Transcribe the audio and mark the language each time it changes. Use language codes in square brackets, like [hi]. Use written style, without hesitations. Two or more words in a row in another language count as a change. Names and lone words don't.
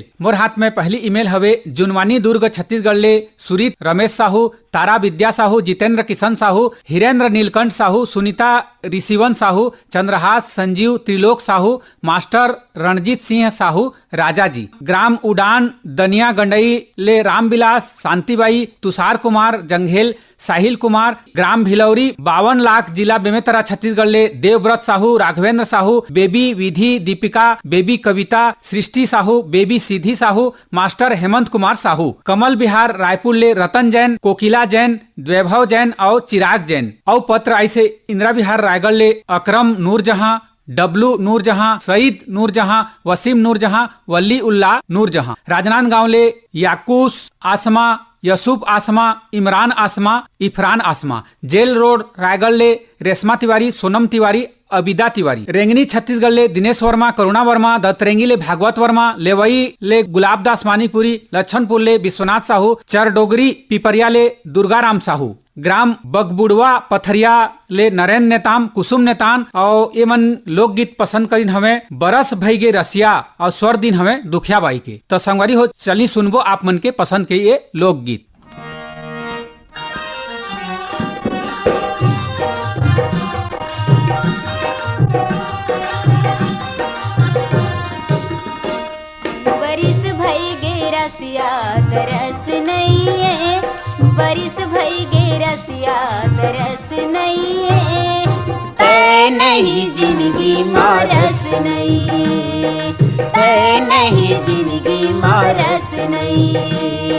[hne] मोर हाथ में पहली ईमेल हवे जुनवानी दुर्ग छत्तीसगढ़ ले सुरीत रमेश साहू, तारा विद्या साहू, जितेंद्र किशन साहू, हिरेंद्र नीलकंठ साहू, सुनीता ऋषिवन साहू, चंद्रहास संजीव, त्रिलोक साहू, मास्टर रणजीत सिंह साहू, राजा जी। ग्राम उडान दनिया गंडई ले रामविलास, शांतिबाई, तुषार कुमार जंघेल, साहिल कुमार। ग्राम भिलौरी 52 लाख, जिला बेमेतरा छत्तीसगढ़ ले देवव्रत साहू, राघवेंद्र साहू, बेबी विधि दीपिका, बेबी कविता, सृष्टि साहू, बेबी सीधी साहू, मास्टर हेमंत कुमार साहू। कमल बिहार रायपुर ले रतन जैन, कोकिला जैन, वैभव जैन और चिराग जैन। और पत्र ऐसे इंदिरा बिहार रायगढ़ ले अकरम नूरजहां, डब्लू नूरजहां, सईद नूरजहां, वसीम नूरजहां, वली उल्लाह नूरजहां। राजनांदगांव ले याकूस आसमा, यसूफ आसमा, इमरान आसमा, इफरान आसमा। जेल रोड रायगढ़ ले रेशमा तिवारी, सोनम तिवारी, अबिदा तिवारी। रेंगनी छत्तीसगढ़ ले दिनेश वर्मा, करुणा वर्मा। दतरेंगी ले भागवत वर्मा, लेवई ले गुलाबदास मानीपुरी, लच्छनपुर ले विश्वनाथ साहू, चरडोगरी पिपरिया ले दुर्गाराम साहू। ग्राम बगबुड़वा पथरिया ले नरेंद्र नेताम, कुसुम नेतान। और ये मन लोकगीत पसंद करीन हमें बरस भई गे रसिया और स्वर दिन हमें दुखिया बाई के। तो संगवारी हो, चली सुनबो आप मन के पसंद के ये लोकगीत। बरिस भई गे रसिया तरस नहीं है, बरिस भई गे रसिया तरस नहीं है, तै नहीं जिंदगी मारस नहीं है, तै नहीं जिंदगी मारस नहीं है।